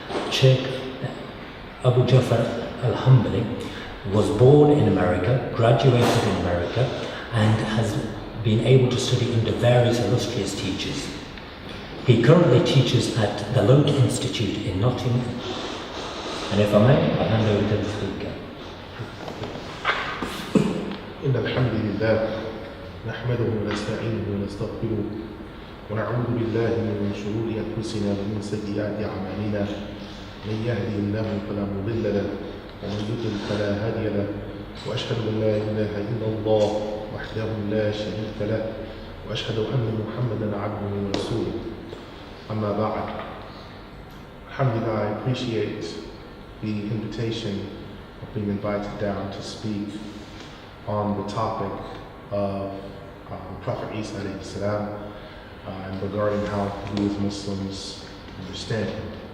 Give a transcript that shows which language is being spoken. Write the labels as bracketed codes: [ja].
[en] Shaykh Abu Jafar al-Hanbali was born in America, graduated in America, and has been able to study under various illustrious teachers. He currently teaches at the Lote Institute in Nottingham. And if I may, I'll hand over to the speaker. [ar] إن الحمد لله نحمده ونستعينه ونستغفره ونعوذ بالله من شرور أنفسنا ومن سيئات أعمالنا من يهدي الله فلا مضل له ومن يضلل فلا هادي له وأشهد أن لا إله إلا الله وحده لا شريك له وأشهد أن محمدا عبده ورسوله أما بعد. [en] Alhamdulillah, I appreciate the invitation of being invited down to speak on the topic of Prophet Isa alayhi'salaam and regarding how we as Muslims understand him.